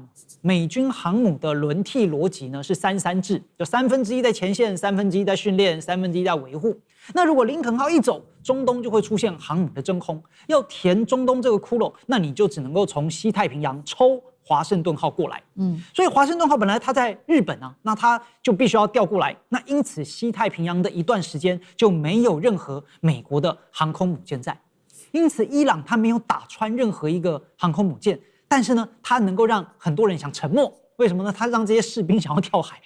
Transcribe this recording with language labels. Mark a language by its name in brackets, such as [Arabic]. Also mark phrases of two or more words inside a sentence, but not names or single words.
[Chinese] 美軍航母的輪替邏輯呢是3-3制，就1/3在前線，1/3在訓練，1/3在維護。那如果林肯號一走，中東就會出現航母的真空，要填中東這個窟窿，那你就只能夠從西太平洋抽華盛頓號過來。所以華盛頓號本來它在日本啊，那它就必須要調過來。那因此西太平洋的一段時間就沒有任何美國的航空母艦在。因此，伊朗它沒有打穿任何一個航空母艦，但是呢，它能夠讓很多人想沉沒。為什麼呢？它让這些士兵想要跳海。